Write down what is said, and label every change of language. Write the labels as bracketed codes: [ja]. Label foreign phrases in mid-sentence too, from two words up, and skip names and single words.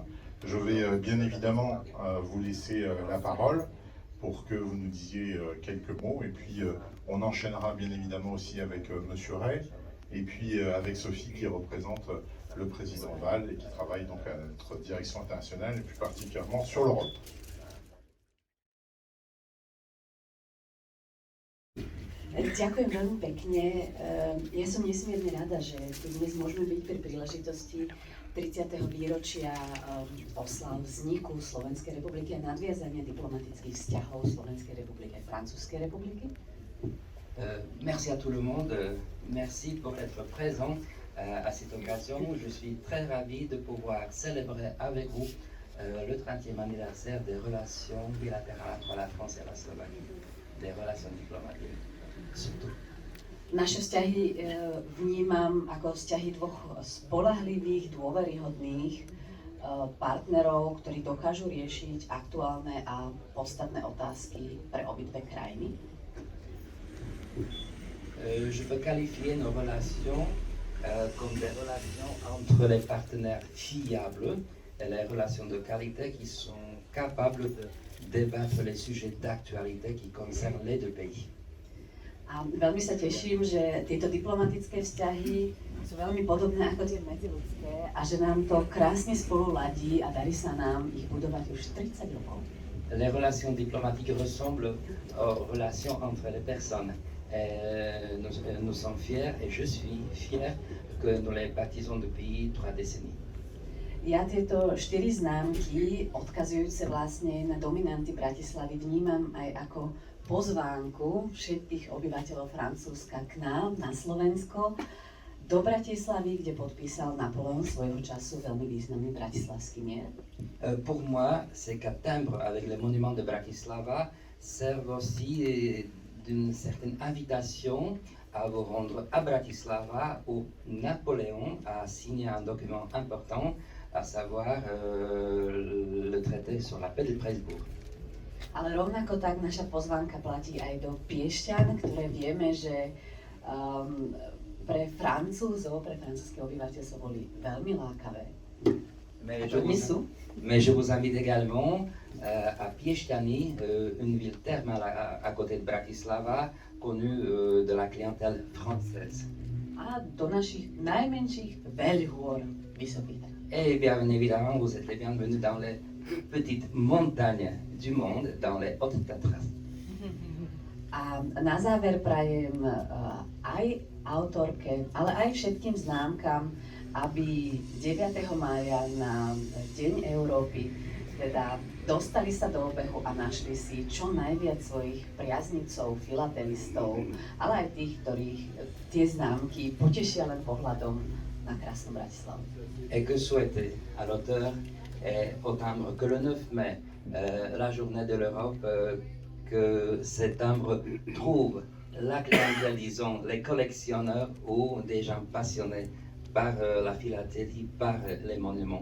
[fr] Je vais bien évidemment vous laisser la parole pour que vous nous disiez quelques mots, et puis on enchaînera bien évidemment aussi avec Monsieur Ray, et puis avec Sophie qui représente le président Val et qui travaille donc à notre direction internationale et plus particulièrement sur l'Europe. [sk] Ďakujem veľmi pekne. Ja som nesmierne rada, že tu dnes môžeme byť pri príležitosti 30. výročia oslav vzniku Slovenskej republiky a nadviazania diplomatických vzťahov Slovenskej republiky a Francúzskej republiky. [fr] Merci à tout le monde, merci pour être présent à cette occasion. Je suis très ravi de pouvoir célébrer avec vous le 30e anniversaire des relations bilatérales entre la France et la Slovaquie, des relations diplomatiques surtout. [sk] Naše vzťahy vnímam ako vzťahy dvoch spoľahlivých, dôveryhodných partnerov, ktorí dokážu riešiť aktuálne a podstatné otázky pre obidve krajiny. [fr] Je peux qualifier nos relations comme des relations entre les partenaires fiables et les relations de qualité qui sont capables de débattre les sujets d'actualité qui concernent les deux pays. [sk] A veľmi sa teším, že tieto diplomatické vzťahy sú veľmi podobné ako tie medziľudské a že nám to krásne spolu ladí a darí sa nám ich budovať už 30 rokov. [fr] Les relations diplomatiques ressemblent aux relations entre les personnes. Nous sommes fiers et je suis fier que nous les baptisons depuis 3 décennies. [sk] Ja tieto 4 známky, odkazujúce vlastne na dominanty Bratislavy, vnímam aj ako pozvánku všetkých obyvateľov Francúzska k nám na Slovensko, do Bratislavy, kde podpísal Napoléon svojho času veľmi významný bratislavský mier. [fr] Pour moi, ces 4 timbres avec les monuments de Bratislava servent aussi d'une certaine invitation à vous rendre à Bratislava où Napoléon a signé un document important, à savoir le traité sur la paix de Presbourg. [sk] Ale rovnako tak naša pozvánka platí aj do Piešťan, ktoré vieme, že pre Francúzov, pre francúzske obyvateľstvo boli veľmi lákavé. [fr] Mais je vous invite également à Piešťany, une ville thermale à côté de Bratislava, connue de la clientèle française. [sk] A do našich najmenších veľhôr Vysokých Tatr. [fr] Et bien évidemment, vous êtes les bienvenus dans les petites montagnes du monde, dans les Hautes Tatras. [sk] A na záver prajem aj autorke, ale aj všetkým známkam, aby 9. mája na Deň Európy teda dostali sa do obehu a našli si čo najviac svojich priaznicov, filatelistov, ale aj tých, ktorých tie známky potešia len pohľadom na krásnu Bratislavu. [fr] Et que souhaiter à l'auteur et au timbre que le 9 mai, la journée de l'Europe, que ces timbres trouvent la clientèle, disons, les collectionneurs ou des gens passionnés par la philatélie, par les monuments.